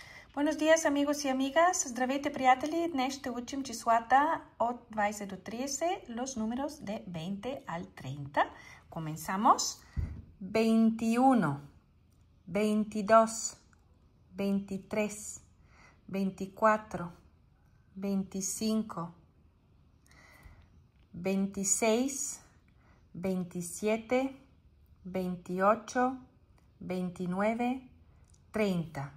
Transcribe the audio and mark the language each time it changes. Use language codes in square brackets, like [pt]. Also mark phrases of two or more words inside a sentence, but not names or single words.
[es] Buenos días, amigos y amigas. [bg] Здравейте, приятели! Днес ще учим числата от 20 до 30, [es] los números de 20 al 30. Comenzamos. 21, 22, 23, 24, 25, 26, 27, 28, 29, 30.